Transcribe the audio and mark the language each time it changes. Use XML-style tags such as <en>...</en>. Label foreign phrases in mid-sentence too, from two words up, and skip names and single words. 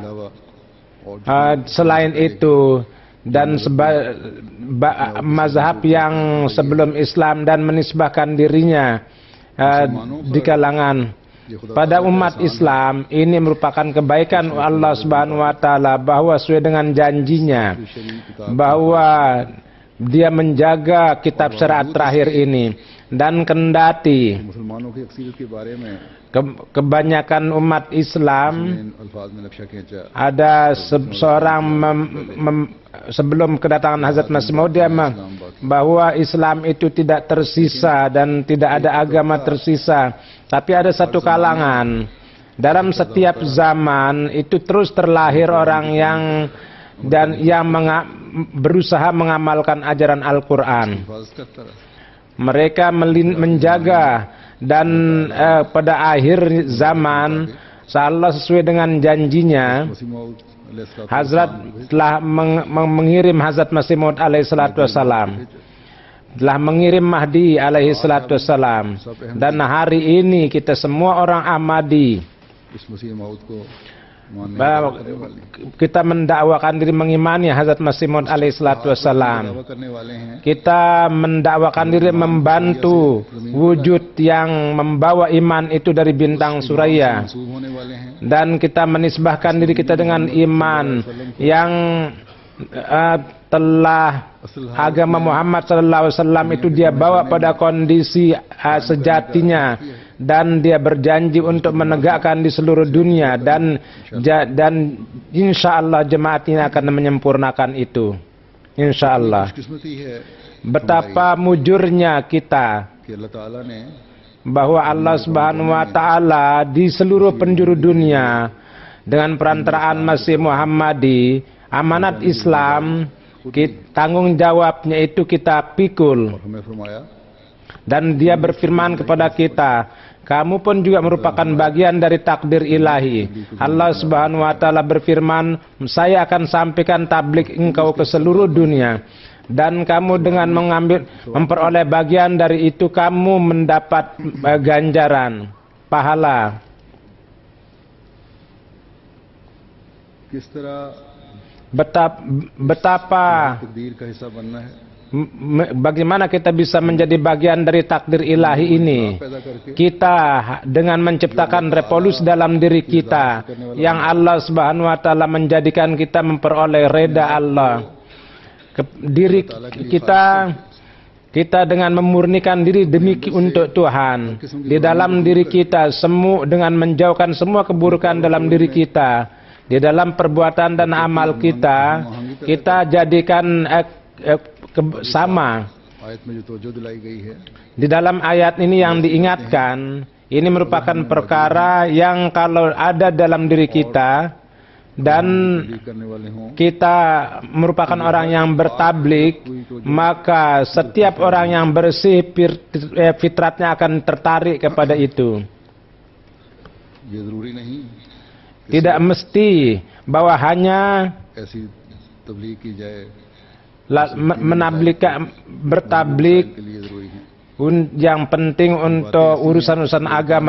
<id>Selain itu, dan mazhab yang sebelum Islam dan menisbahkan dirinya di kalangan pada umat Islam, ini merupakan kebaikan</id> <ar>الله سبحانه و تعالى</ar> <id>bahwa sesuai dengan janjinya bahwa dia menjaga kitab syariat terakhir ini, dan kendati</id> <ur>مسلمانوں کی اکثریت کے بارے میں</ur> <id>kebanyakan umat Islam</id> <ur>الفاظ میں نقشہ کھینچا</ur> <id>ada seorang sebelum kedatangan Hazrat Masih Maud dia bahwa Islam itu tidak tersisa dan tidak ada agama tersisa, tapi ada satu kalangan dalam setiap zaman itu terus terlahir orang yang berusaha mengamalkan ajaran Al-Quran.</id> <ur>حفاظت کرتا رہا</ur> <id>Mereka menjaga, dan pada akhir zaman Allah sesuai dengan janjinya,</id> <ur>مسیح موعود علیہ السلام</ur> <id>Hazrat telah mengirim Hazrat Masih Maud</id> <ar>عليه الصلاة والسلام,</ar> <id>telah mengirim Mahdi</id> <ar>عليه الصلاة والسلام,</ar> <id>dan hari ini kita semua orang Ahmadi</id> <ur>اس مسیح موعود کو ماننے</ur> <id>kita mendakwakan diri mengimani Hazrat Masih Maud</id> <ar>عليه الصلاة والسلام.</ar> <ur>دعویٰ کرنے والے ہیں</ur> <id>Kita mendakwakan diri membantu wujud yang membawa iman itu dari bintang Suraya,</id> <ur>منسوب ہونے والے ہیں</ur> <id>dan kita menisbahkan diri kita dengan iman yang telah agama Muhammad SAW itu dia bawa pada kondisi sejatinya, dan dia berjanji untuk menegakkan di seluruh dunia, dan</id> <ar>إن شاء الله</ar> <id>jemaat ini akan menyempurnakan itu,</id> <ar>إن شاء الله.</ar> <ur>خوش قسمتی ہے</ur> <id>Betapa mujurnya kita</id> <ur>کہ اللہ تعالیٰ نے</ur> <id>bahwa</id> <ar>الله سبحانه و تعالى</ar> <id>di seluruh penjuru dunia dengan perantaraan Masih Muhammadi, amanat Islam, tanggung jawabnya itu kita pikul.</id> <ur>اور ہمیں فرمایا</ur> <id>Dan dia berfirman kepada kita, kamu pun juga merupakan bagian dari takdir ilahi.</id> <ar>الله سبحانه و تعالى</ar> <id>berfirman, saya akan sampaikan tablik engkau ke seluruh dunia, dan kamu dengan memperoleh bagian dari itu, kamu mendapat ganjaran pahala.</id> <ur>کس طرح</ur> <id>Betapa</id> <ur>تقدیر کا حصہ بننا ہے</ur> <id>bagaimana kita bisa menjadi bagian dari takdir ilahi ini.</id> <ur>پیدا کر کے</ur> <id>Kita dengan menciptakan revolusi dalam diri kita yang</id> <ar>الله سبحانه و تعالى</ar> <id>menjadikan kita memperoleh reda Allah. Diri kita dengan memurnikan diri demi untuk Tuhan di dalam diri kita, dengan menjauhkan semua keburukan dalam diri kita, di dalam perbuatan dan amal kita jadikan sama.</id> <ur>آیت میں جو توجہ دلائی گئی ہے</ur> <id>Di dalam ayat ini yang diingatkan, ini merupakan perkara yang kalau ada dalam diri kita, dan</id> <ur>تقدیر کرنے والے ہوں</ur> <id>kita merupakan orang yang bertablik, maka setiap orang yang bersih fitratnya akan tertarik kepada itu.</id> <ur>یہ ضروری نہیں</ur> <id>Tidak mesti bahwa hanya</id> <ur>ایسی تبلیغ کی جائے</ur> <id>bertablik</id> <ur>کے لیے ضروری ہے</ur> <id>yang penting untuk urusan-urusan agama.</id>